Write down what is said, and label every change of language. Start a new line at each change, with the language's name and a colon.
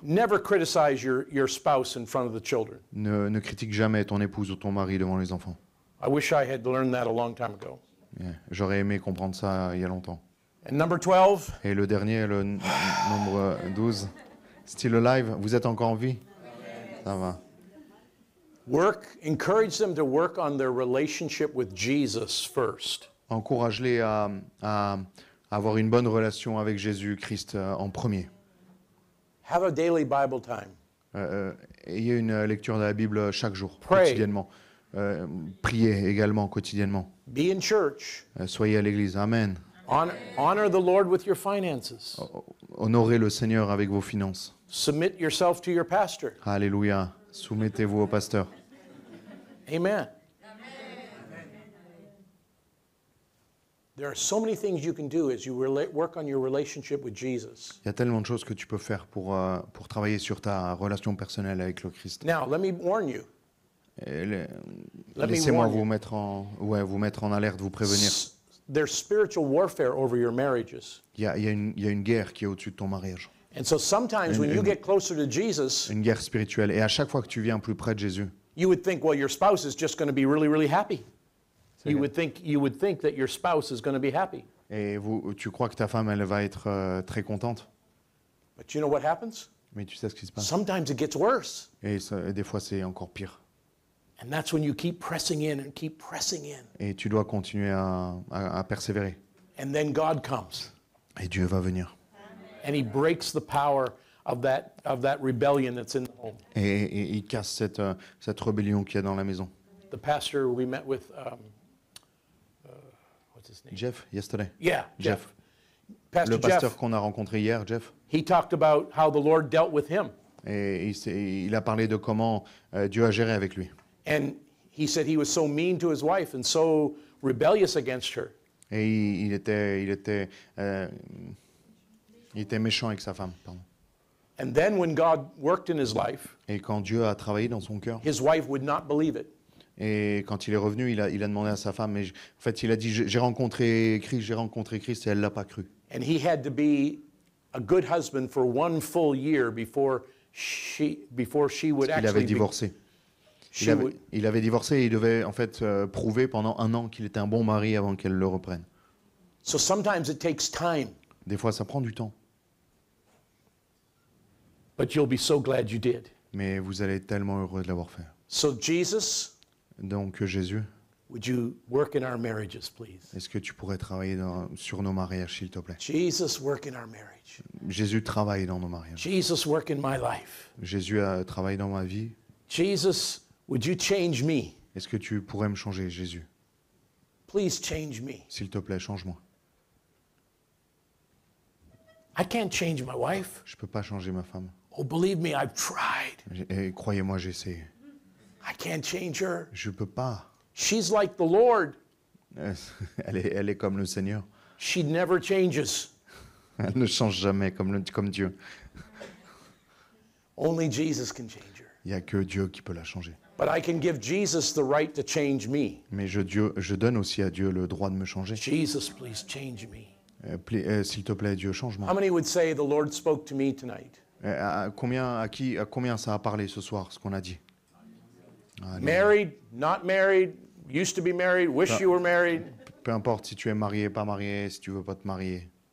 English: Never criticize your spouse in front of the children.
French: Ne critique jamais ton épouse ou ton mari devant les enfants.
English: I wish I had learned that a long time ago. Yeah.
French: J'aurais aimé comprendre ça il y a longtemps.
English: And number 12,
French: Et le dernier, le nombre 12,
English: Still Alive,
French: vous êtes encore en vie? Ça va.
English: encourage them to work on their relationship with Jesus first.
French: Encourage-les à avoir une bonne relation avec Jésus-Christ en premier.
English: Have a daily Bible time.
French: Ayez une lecture de la Bible chaque jour, Pray. quotidiennement. Priez également quotidiennement.
English: Be in church.
French: Soyez à l'église. Amen.
English: Honor the Lord with your finances.
French: Honorez le Seigneur avec vos finances.
English: Submit yourself to your pastor.
French: Alléluia. Soumettez-vous au pasteur.
English: Amen. There are so many things you can do as you work on your relationship with Jesus.
French: Il y a tellement de choses que tu peux faire pour travailler sur ta relation personnelle avec le Christ.
English: Now, let me warn you.
French: Laissez-moi
English: warn you.
French: vous mettre en alerte, vous prévenir.
English: There's spiritual warfare over your marriages.
French: Il y a une guerre qui est au-dessus de ton mariage.
English: And so sometimes when you get closer to Jesus,
French: Une guerre spirituelle. Et à chaque fois que tu viens plus près de Jésus,
English: you would think, well, your spouse is just going to be really, really happy. You would think that your spouse is going to be happy.
French: et tu crois que ta femme, elle va être très contente.
English: But you know what happens?
French: Mais tu sais ce qui se passe.
English: Sometimes it gets worse.
French: Et des fois, c'est encore pire.
English: And that's when you keep pressing in and keep pressing in.
French: Et tu dois continuer à persévérer.
English: And then God comes.
French: Et Dieu va venir.
English: And he breaks the power of that rebellion that's in the home.
French: Et il casse cette rébellion qu'il y a dans la maison.
English: The pastor we met with, what's his name? Jeff, yesterday. Yeah, Jeff. Pastor
French: Le pasteur
English: Jeff,
French: qu'on a rencontré hier, Jeff.
English: he talked about how the Lord dealt with him.
French: Et il a parlé de comment Dieu a géré avec lui.
English: And he said he was so mean to his wife and so rebellious against her.
French: Et il était méchant avec sa femme. Pardon.
English: And then when God worked in his life,
French: Et quand Dieu a travaillé dans son cœur,
English: his wife would not believe it.
French: et quand il est revenu, il a demandé à sa femme, mais en fait, il a dit, j'ai rencontré Christ et elle l'a pas cru.
English: And he had to be a good husband for 1 full year before she would
French: Il avait
English: actually be,
French: divorcé.
English: she would,
French: Il avait divorcé et il devait en fait prouver pendant 1 an qu'il était un bon mari avant qu'elle le reprenne.
English: so sometimes it takes time,
French: Des fois, ça prend du temps,
English: but you'll be so glad you did.
French: mais vous allez être tellement heureux de l'avoir fait.
English: So Jesus,
French: Donc Jésus,
English: would you work in our marriages, please?
French: est-ce que tu pourrais travailler sur nos mariages, s'il te plaît?
English: Jesus, work in our marriage.
French: Jésus travaille dans nos mariages.
English: Jesus, work in my life.
French: Jésus travaille dans ma vie.
English: Jesus, would you change me?
French: Est-ce que tu pourrais me changer, Jésus?
English: Please change me.
French: S'il te plaît, change-moi.
English: I can't change my wife.
French: Je ne peux pas changer ma femme.
English: Oh, believe me, I've tried.
French: Et croyez-moi, j'ai essayé.
English: I can't change her.
French: Je ne peux pas.
English: She's like the Lord.
French: Elle est comme le Seigneur.
English: She never changes.
French: Elle ne change jamais comme Dieu.
English: Only Jesus can change her.
French: Il n'y a que Dieu qui peut la changer.
English: But I can give Jesus the right to change me.
French: Mais je donne aussi à Dieu le droit de me changer.
English: Jesus, please change me.
French: S'il te plaît, Dieu,
English: How
French: change-moi.
English: many would say the Lord spoke to me tonight?
French: À combien ça a parlé ce soir, ce qu'on a dit? Allez.
English: Married, not married, used to be married, wish you were married.
French: Peu importe si tu es marié, pas marié, si tu veux pas te marier.